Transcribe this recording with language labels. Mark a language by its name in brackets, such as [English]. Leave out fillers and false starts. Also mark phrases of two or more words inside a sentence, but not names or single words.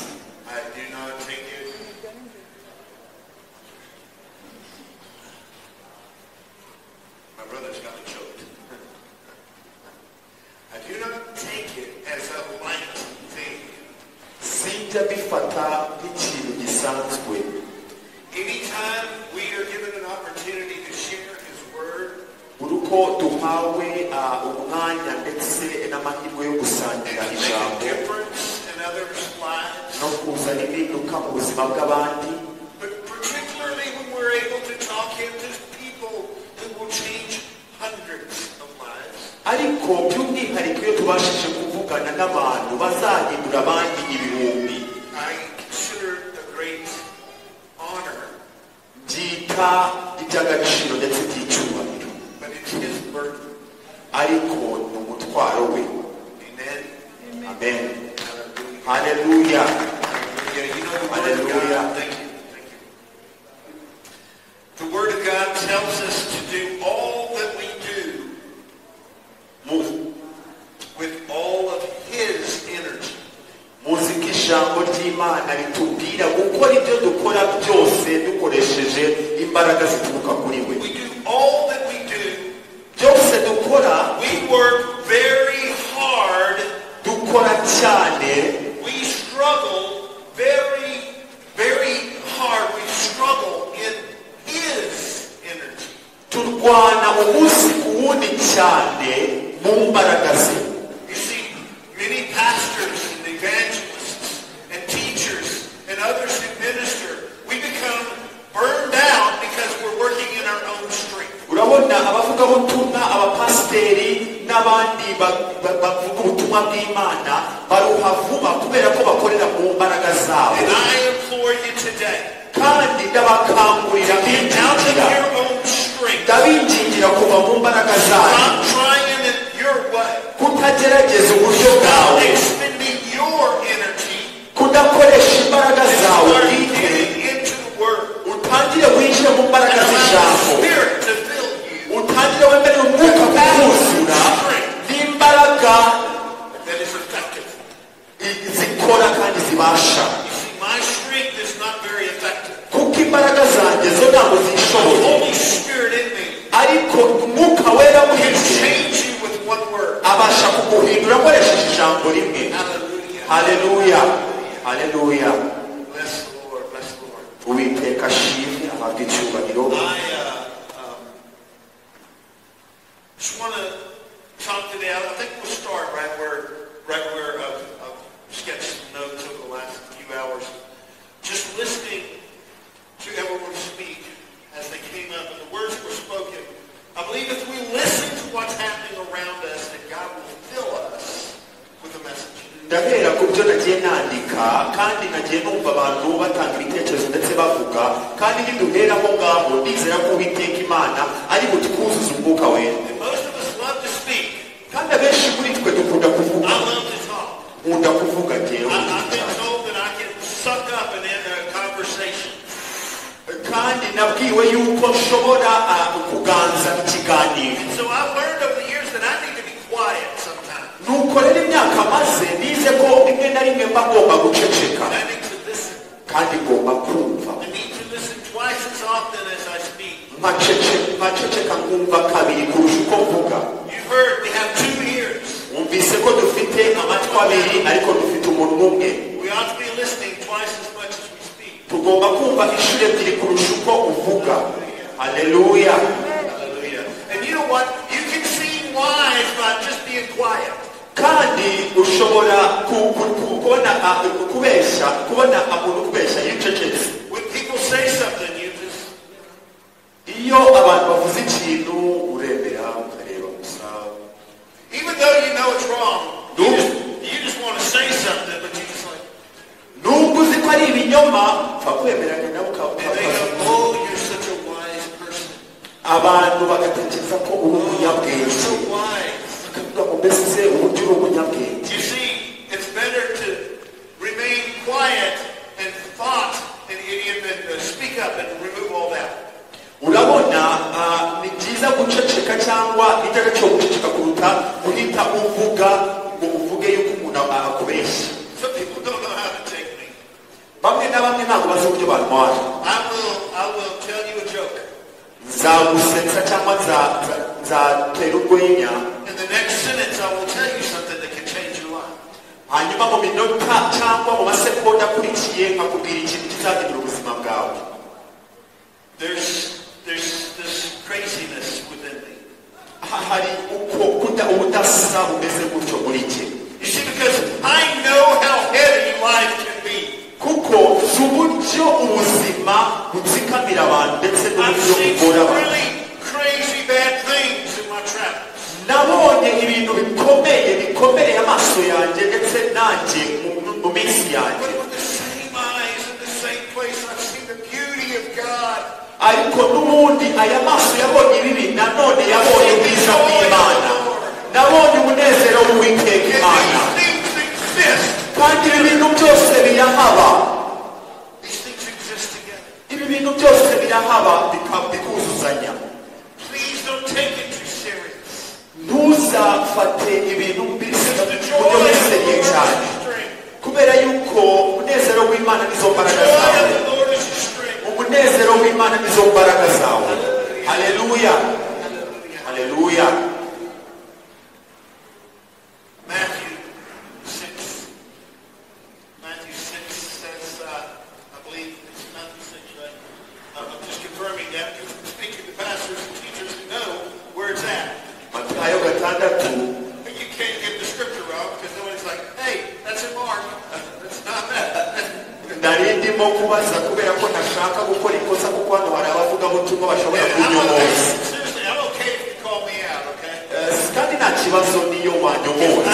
[English] I do not take it my brother's got me choked. I do not take it as a light thing. [Kinyarwanda] Sinjya bifata nk'ikintu gisanzwe. [English] Anytime we are given an opportunity to share his word, [Kinyarwanda] uruko duhawe umwanya ndetse n'amahirwe yo gusangira [English] and make a [Kinyarwanda] ijambo [English] difference in others' lives, [Kinyarwanda] no kuzana impinduka mu buzima bw'abandi, [English] but particularly when we're able to talk into people who will change hundreds of lives. [Kinyarwanda] ariko by'umwihariko iyo tubashije kuvugana n'abantu bazahindura abandi ibihumbi, [English] I consider it a great honor, [Kinyarwanda] byita iby'agaciro ndetse by'icyubahiro, [English] but it's his burden. [Kinyarwanda] ariko ni umutwaro we. [English] Amen. [Kinyarwanda] Amen. [English] Hallelujah. [Kinyarwanda] Haleluya. [English] Hallelujah. You know the word of [Kinyarwanda] Hallelujah. [English] God. Thank you. The word of God tells us to do all that we do with all of his energy. [Kinyarwanda] Muzi ko ijambo ry'Imana ritubwira gukora ibyo dukora byose dukoresheje imbaraga zituruka kuri we. [English] We do all that we do. [Kinyarwanda] Byose dukora, [English] We work very hard. [Kinyarwanda] dukora cyane, [English] We struggle very, very hard. We struggle in his energy. [Kinyarwanda] turwana umunsi ku wundi cyane mu mbaraga ze. [English] You see, many pastors and evangelists and teachers and others who minister, we become burned out because we're working in our own strength. [Kinyarwanda] Urabona abavugabutumwa, abapasiteri n'abandi bavuga ubutumwa bw'Imana baruha vuba kubera ko bakorera mu mbaraga zabo. [English] And I implore you today, [Kinyarwanda] Kandi ndabakangurira [English] get out of [Kinyarwanda] kwinjira, [English] your own strength. [Kinyarwanda] ndabingingira kuva mu mbaraga zabo. [English] Stop trying in your your way. [Kinyarwanda] kutagerageza uburyo bwawe [English] Expending your energy. [Kinyarwanda] kudakoresha imbaraga zawe [English] Start [Kinyarwanda] bwite [English] getting into the word. [Kinyarwanda] utangire winjire mu mbaraga [English] And allow [Kinyarwanda] z'ijambo [English] the Spirit to fill you. [Kinyarwanda] utangire wemerera umwuka kukuzura n'imbaraga [English] That is effective. [Kinyarwanda] zikora kandi zibasha [English] You see, my strength is not very effective. [Kinyarwanda] kuko imbaraga zanjye zo ntabwo [English] The [Kinyarwanda] zishoboye [English] Holy Spirit in me [Kinyarwanda] ariko umwuka wera [English] can [Kinyarwanda] muri jye [English] change you with one word. [Kinyarwanda] abasha kuguhindura akoresheje ijambo rimwe [English] Hallelujah. [Kinyarwanda] haleluya haleluya [English] Bless the Lord. Bless the Lord. [Kinyarwanda] uwiteka ashimwe ahabwe icyubahiro [English] I just want to talk today. I think we'll start right where I've sketched some notes over the last few hours. Just listening to everyone speak as they came up and the words were spoken. I believe if we listen to what's happening around us, that God will fill us with a message. [Kinyarwanda] ndahera ku byo nagiye nandika kandi nagiye numva abantu batanga ibitekerezo ndetse bavuga kandi niduhera aho ngaho ndizera ko uwiteka imana ari butwuzuze umwuka wera [English] And most of us love to speak. [Kinyarwanda] kandi abenshi muri twe dukunda kuvuga [English] I love to talk. [Kinyarwanda] nkunda kuvuga njyewe [English] I've been told that I can suck up and end a conversation. [Kinyarwanda] kandi nabwiwe yuko nshobora kuganza ikiganiro [English] So I've learned over the years that I need to be quiet sometimes. [Kinyarwanda] nuko rero imyaka maze nize ko rimwe na rimwe mba ngomba guceceka [English] I need to listen. [Kinyarwanda] kandi ngomba kumva [English] I need to listen twice as often as I speak. [Kinyarwanda] nkaceceka nkumva kabiri kurusha uko mvuga [English] You've heard we have 2 ears. [Kinyarwanda] wumvise ko dufite amatwi abiri ariko dufite umunwa umwe [English] We ought to be listening twice as much as we speak. [Kinyarwanda] tugomba kumva inshuro ebyiri kurusha uko uvuga haleluya [English] Hallelujah. And you know what? You can seem wise by just being quiet. [Kinyarwanda] kandi ushobora kubona umuntu kubeshya iyo ucecetse [English] When people say something, you just... [Kinyarwanda] iyo abantu bavuze ikintu uremera ukareba gusa [English] Even though you know it's wrong, you just want to say something, but you just like... [Kinyarwanda] nubwo uzi ko ari ibinyoma pfa kwemeranya nawe [English] And they go, oh, you're such a wise person. [Kinyarwanda] abantu bagatekereza ko uri [English] You're [Kinyarwanda] umunyabwenge [English] so wise. [Kinyarwanda] bakavuga ngo mbese uburyo uri umunyabwenge [English] You see, it's better to remain quiet and thought and speak up and remove all that. [Kinyarwanda] urabona ni byiza guceceka cyangwa iteka cyo guceceka kuruta guhita uvuga ngo uvuge yuko umuntu akubeshya [English] Some people don't know how to take me. [Kinyarwanda] bamwe na bamwe ntabwo bazi uburyo bantwara [English] I will tell you a joke. [Kinyarwanda] nzagusetsa cyangwa nzatera urwenya [English] In the next sentence, I will tell you something that can change your life. [Kinyarwanda] hanyuma mu minota cyangwa mu masegonda akurikiye nkakubwira ikintu kizahindura ubuzima bwawe [English] There's this craziness within me. [Kinyarwanda] hari uko ubudasa bumeze gutyo muri jye [English] You see, because I know how heavy life can be. [Kinyarwanda] kuko si uburyo ubuzima butsikamira abantu ndetse [English] I've [Kinyarwanda] n'uburyo [English] seen [Kinyarwanda] bugora [English] some [Kinyarwanda] abantu [English] really crazy bad things in my travels. [Kinyarwanda] nabonye ibintu bikomeye amaso yanjye ndetse nanjye mu minsi yanjye [English] But with the same eyes in the same place, I've seen the beauty of God. [Kinyarwanda] ariko n'ubundi aya maso yabonye ibibi nanone yabonye ubwiza bw'imana nabonye umunezero w'uwiteka imana [English] These things exist. [Kinyarwanda] kandi ibi bintu byose birahaba [English] These things exist together. [Kinyarwanda] ibi bintu byose birahaba bikuzuzanya [English] Please don't take it too serious. [Kinyarwanda] ntuzafate ibintu [English] The [Kinyarwanda] buryo [English] joy of [Kinyarwanda] bisereye [English] the [Kinyarwanda] cyane [English] Lord is your strength. [Kinyarwanda] kubera yuko umunezero w'imana nizo [English] The [Kinyarwanda] mbaraga [English] joy [Kinyarwanda] zawe [English] of the Lord is your strength. [Kinyarwanda] umunezero w'imana nizo mbaraga zawe haleluya [English] Hallelujah. [Kinyarwanda] haleluya [English] Matthew 6 says, I believe it's Matthew 6, right? I'm just confirming that because I'm speaking to pastors and teachers who know where it's at. [Kinyarwanda] matayo gatandatu [English] But you can't get the scripture wrong because nobody's like, hey, that's in Mark. That's not that. [Kinyarwanda] nari ndimo kubaza kubera ko ntashaka gukora ikosa kuko hano hari abavugabutumwa bashobora kunyomoza [English] Seriously, I'm okay if you call me out, okay? [Kinyarwanda] kandi nta kibazo niyo wanyomoza